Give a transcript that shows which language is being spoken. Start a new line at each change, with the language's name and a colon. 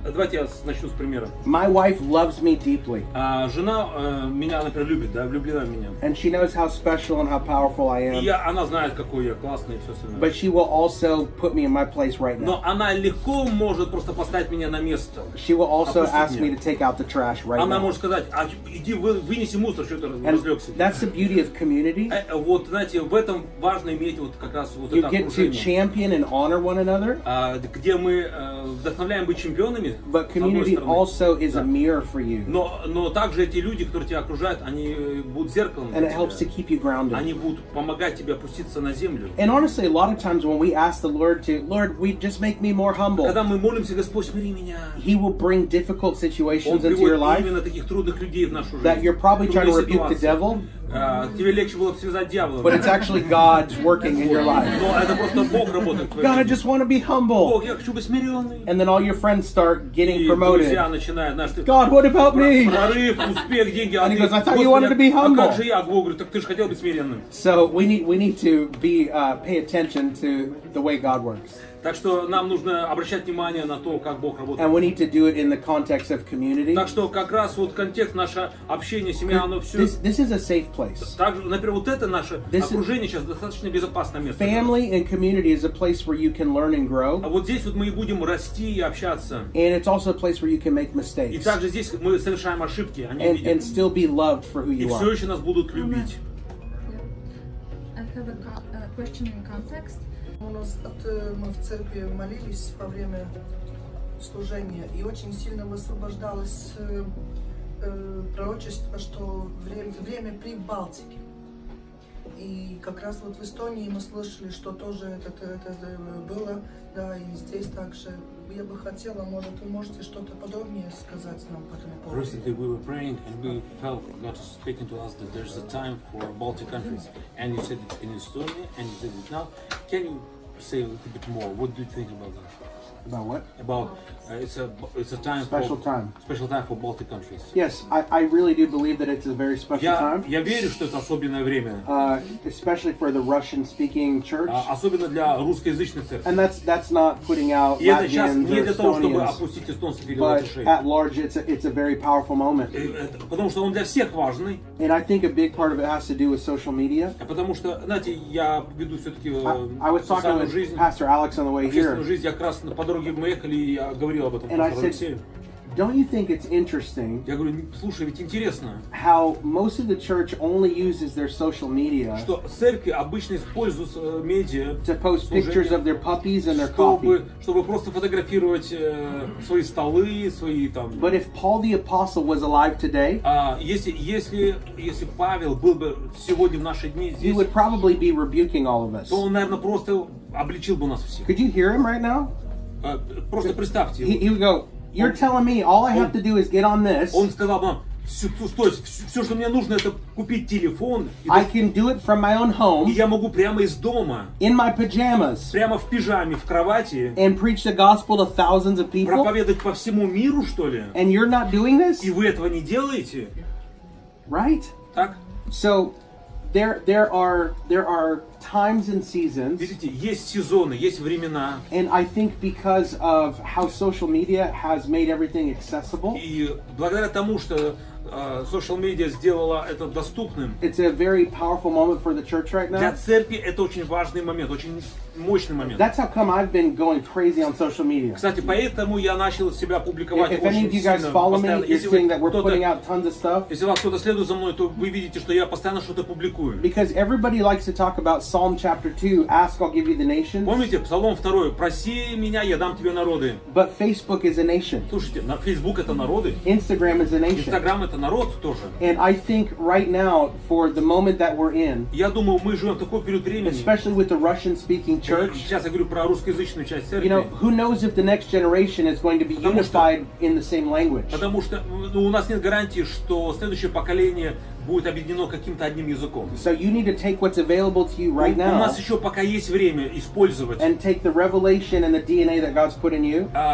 Russian: Давайте я начну с примера.
English: My wife loves me deeply.
Russian: Жена меня, например, любит, да, влюблена в меня.
English: And she knows how special and how powerful I am.
Russian: И она знает, какой я классный и все остальное.
English: But she will also put me in my place right now.
Russian: Но она легко может просто поставить меня на место.
English: She will also ask me to take out the trash right now.
Russian: Она может сказать, иди вынеси мусор, что ты разлегся.
English: That's the beauty of community.
Russian: Вот, знаете, в этом важно иметь вот как раз вот это окружение.
English: You get to champion and honor one another.
Russian: Где мы вдохновляем быть чемпионами.
English: But community also is a mirror for you.
Russian: Но также эти люди, которые тебя окружают, они будут зеркалом.
English: And it helps to keep you grounded.
Russian: Они будут помогать тебе опуститься на землю.
English: And honestly, a lot of times when we ask the Lord, we just make me more humble.
Russian: Когда мы молимся, Господь, смири меня.
English: He will bring difficult situations into your life.
Russian: Именно таких трудных людей в нашу жизнь.
English: That you're probably trying to rebuke the devil.
Russian: Тебе легче было бы связать дьявола.
English: But it's actually God's working in your life.
Russian: Но это просто Бог работает в твоей жизни.
English: God, I just want to be humble.
Russian: Бог, я хочу быть смиренный.
English: And then all your friends start getting promoted.
Russian: Друзья начинают, знаешь,
English: God, what about me?
Russian: Прорыв, успех, деньги.
English: And he goes, I thought you wanted to be humble.
Russian: А как же я? Бог говорит, так ты же хотел быть смиренным.
English: So we need to pay attention to the way God works.
Russian: Так что нам нужно обращать внимание на то, как Бог работает.
English: And we need to do it in the context of community.
Russian: Так что как раз вот контекст наше общение, семья, оно все.
English: This is a safe place.
Russian: Также, например, вот это наше окружение сейчас достаточно безопасное место.
English: Family and community is a place where you can learn and grow.
Russian: А вот здесь вот мы и будем расти и общаться.
English: And it's also a place where you can make mistakes.
Russian: И также здесь мы совершаем ошибки, они
English: and still be loved for who you are.
Russian: И все еще нас будут любить.
English: I have a question in context.
Russian: Мы в церкви молились во время служения, и очень сильно высвобождалось пророчество, что время при Балтике. И как раз вот в Эстонии мы слышали, что тоже это было, да, и здесь также. Я бы хотела, может, вы можете что-то подробнее сказать нам по этому поводу?
English: Recently we were praying and we felt God was speaking to us that there's a time for Baltic countries, and you said it in Estonia, and you said it now. Can you say a little bit more? What do you think about that? About what? About it's a time special time for Baltic countries. Yes, I really do believe that it's a very special time.
Russian: Я верю, что это особенное время.
English: Especially for the Russian-speaking church.
Russian: Особенно для русскоязычной церкви.
English: And that's not putting out Latvians or Estonians, but at large it's a very powerful moment.
Russian: Потому что он для всех важный.
English: And I think a big part of it has to do with social media.
Russian: Потому что, знаете, я веду все-таки
English: I was talking with Pastor Alex on the way here.
Russian: Жизнь, я как раз по дороге мы ехали, и я говорил об этом.
English: And I said, don't you think it's interesting?
Russian: Я говорю, слушай, ведь интересно.
English: How most of the church only uses their social media.
Russian: Что церкви обычно используют медиа.
English: To post pictures of their puppies and their coffee.
Russian: Чтобы просто фотографировать свои столы, свои там.
English: But if Paul the Apostle was alive today,
Russian: если Павел был бы сегодня в наши дни здесь,
English: he would probably be rebuking all of us.
Russian: То он, наверное, просто обличил бы нас всех.
English: Could you hear him right now?
Russian: Просто представьте.
English: He would go, you're telling me all I have to do is get on this.
Russian: Он сказал нам, стой, все, что мне нужно, это купить телефон.
English: I can do it from my own home.
Russian: И я могу прямо из дома.
English: In my pajamas.
Russian: Прямо в пижаме, в кровати.
English: And preach the gospel to thousands of people.
Russian: Проповедовать по всему миру, что ли?
English: And you're not doing this?
Russian: И вы этого не делаете?
English: Right?
Russian: Так?
English: So there are times and seasons.
Russian: Видите, есть сезоны, есть времена.
English: And I think because of how social media has made everything accessible.
Russian: И благодаря тому, что social media сделала это доступным.
English: It's a very powerful moment for the church right now.
Russian: Для церкви это очень важный момент, очень мощный момент.
English: That's how come I've been going crazy on social media.
Russian: Кстати, поэтому я начал себя публиковать очень сильно.
English: If any of you guys follow me, you're seeing that we're putting out tons of stuff.
Russian: Если вас кто-то следует за мной, то вы видите, что я постоянно что-то публикую.
English: Because everybody likes to talk about Psalm chapter 2, ask, I'll give you the nations.
Russian: Помните, Псалом 2, проси меня, я дам тебе народы.
English: But Facebook is a nation.
Russian: Слушайте, Facebook это народы.
English: Instagram is a nation.
Russian: Instagram это народ тоже.
English: And I think right now, for the moment that we're in,
Russian: я думаю, мы живем в такой период времени,
English: especially with the Russian-speaking church.
Russian: Сейчас я говорю про русскоязычную часть церкви. You know, who knows if the next generation is going to be unified in the same language? Потому что у нас нет гарантии, что следующее поколение будет объединено каким-то одним языком.
English: So you need to take what's available to you right
Russian: У
English: now
Russian: нас еще пока есть время использовать
English: and take the revelation and the DNA that God's put in you,